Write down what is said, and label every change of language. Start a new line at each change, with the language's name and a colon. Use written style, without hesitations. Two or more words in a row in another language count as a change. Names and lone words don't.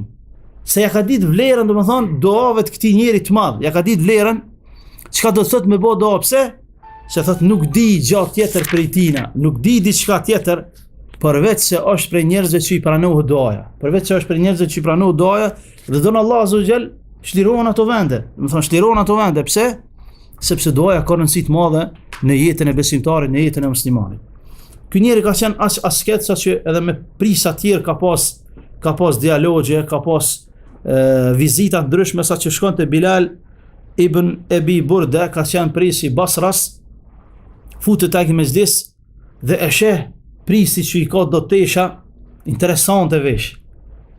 Albanian: Se ja ka ditë vlerën, domethën duave të këtij njeri të madh, ja ka ditë vlerën. Çka do të thotë me bë dua pse? Se thot nuk di gjatë tjetër prej tina, nuk di diçka tjetër përveç se është prej njerëzve që i pranohet duaja. Përveç se është prej njerëzve që i pranohet duaja, dhe don Allah
Arabic: عز وجل
Albanian: shlirohen ato vende. Do të thonë shlirohen ato vende pse? Sepse duaja ka rëndësi të madhe në jetën e besimtarit, në jetën e muslimanit. Ky njeri ka qenë as asket saqë edhe me prisa të tjerë ka pas dialogje, ka pas vizita ndryshme saqë shkonte Bilal ibn Abi Burda, ka qenë prisi Basras, futet tek mezhlis dhe e sheh prisi që i ka do tesha interesante vesh.